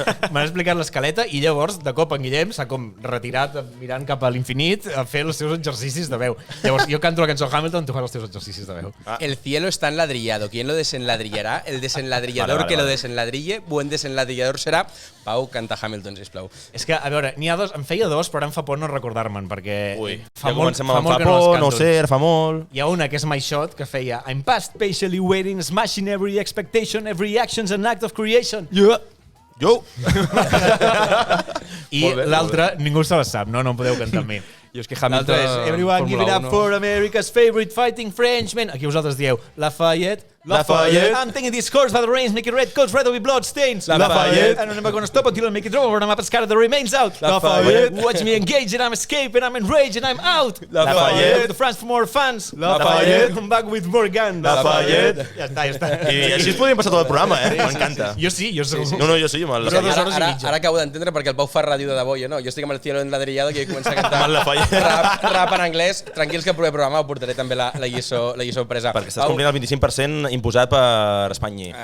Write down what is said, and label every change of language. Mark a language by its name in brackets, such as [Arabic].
[Catalan] M'han explicat l'escaleta i llavors, de cop, en Guillem s'ha com retirat mirant cap a l'infinit a fer els seus exercicis de veu. Llavors, jo canto la cançó Hamilton, tu fas els teus exercicis de veu. [Spanish] El cielo está enladrillado. ¿Quién lo desenladrillará? El desenladrillador que lo desenladrille. Buen desenladrillador será. [Catalan] cantar. Pau, canta Hamilton, sisplau. És que, a veure, n'hi ha dos, em feia dos, però ara em fa por no recordar-me'n, perquè ja comencem amb fa por, no sé, fa molt... Hi ha una que és My Shot, que feia [English] I'm past patiently waiting, smashing every expectation, every action's an act of creation. Yeah. Jo! [Catalan] I l'altra, ningú se la sap, no? No em podeu cantar amb mi. Jo és que Hamilton... L'altra és [English] Everyone give it up for America's favorite fighting Frenchman. [Catalan] Aquí vosaltres dieu Lafayette. Lafayette. [English] I'm taking this course by the reins, make it red, coats red with blood stains. Lafayette. And I'm never gonna stop until I make it over and I'm up scatter the remains out. Lafayette. Watch me engage and I'm escaping, I'm enraged and I'm out. Lafayette. The France for more fans. Lafayette. Come back with more guns. Lafayette. [Catalan] Ja està, ja està. I així es podien passar tot el programa, M'encanta. Jo sí, jo segur. No, jo sí, amb el Però Lafayette. 2 hores i mitja. Ara acabo d'entendre perquè el Pau fa ràdio de debò, jo no. Jo estic amb [Spanish] el cielo enladrillado [Catalan] que comença a cantar Amb el Lafayette. rap en anglès. Tranquils que al proper programa ho portaré també la lliçó presa. Perquè estàs complint el 25% imposat per Espanya.